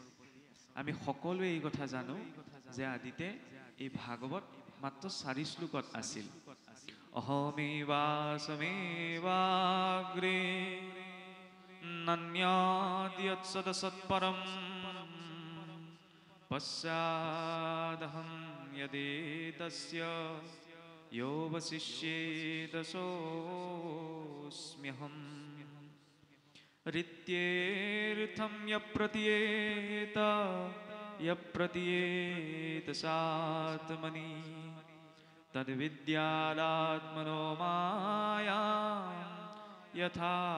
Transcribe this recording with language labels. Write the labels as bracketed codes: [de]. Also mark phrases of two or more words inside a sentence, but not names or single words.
[as] আমি সকলোৱে এই কথা জানো যে আদিতে এই ভাগৱত মাত্ৰ 4 শ্লোকত আছিল। [sa] অহমেৱাসমেৱাগ্ৰে নান্যাদ্যৎসদসৎপৰম পশ্চাদহং यदेतस्य यो वसिष्येदसोऽस्म्यहम् ऋत्येऽर्थं यप्रतीयेत सात्मनि तद्विद्यादात्मनो मायां यथा